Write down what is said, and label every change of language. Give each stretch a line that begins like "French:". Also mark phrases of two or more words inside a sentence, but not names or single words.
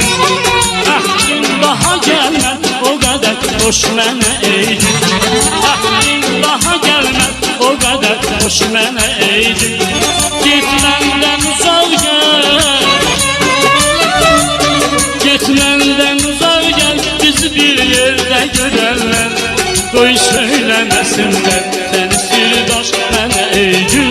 Turkish: Aklım daha gelmez o kadar hoş
Azerbaijani: mənə ey gül.
Turkish: Aklım daha gelmez o kadar hoş
Azerbaijani: mənə ey gül. Git məndən uzaq gel, git məndən uzaq gel bizi bir yerdə görərlər. Qoy söyləməsinlər səni sirdaş mənə ey gül.